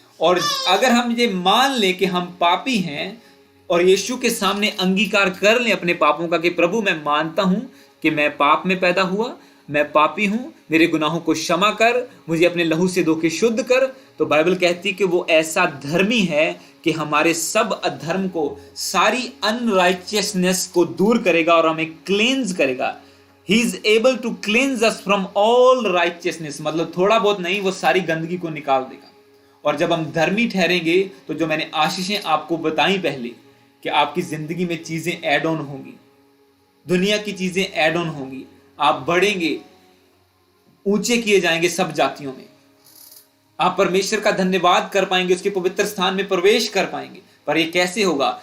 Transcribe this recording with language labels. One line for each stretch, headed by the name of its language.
Hindi: और अगर हम ये मान लें कि हम पापी हैं और यीशु के सामने अंगीकार कर लें अपने पापों का कि प्रभु मैं मानता हूं कि मैं पाप में पैदा हुआ, मैं पापी हूं, मेरे गुनाहों को क्षमा कर, मुझे अपने लहू से धो के शुद्ध कर, तो बाइबल कहती है कि वो ऐसा धर्मी है कि हमारे सब अधर्म को, सारी अनराइचियसनेस को दूर करेगा और हमें क्लींस करेगा।
English: He is able to cleanse us from all righteousness।
Hindi: मतलब थोड़ा बहुत नहीं, वो सारी गंदगी को निकाल देगा। और जब हम धर्मी ठहरेंगे तो जो मैंने आशीषें आपको बताई पहले, कि आपकी जिंदगी में चीजें ऐड ऑन होंगी, दुनिया की चीजें ऐड ऑन होंगी, आप बढ़ेंगे, ऊंचे किए जाएंगे सब जातियों में, आप परमेश्वर का धन्यवाद कर पाएंगे, उसके पवित्र स्थान में प्रवेश कर पाएंगे। पर ये कैसे होगा?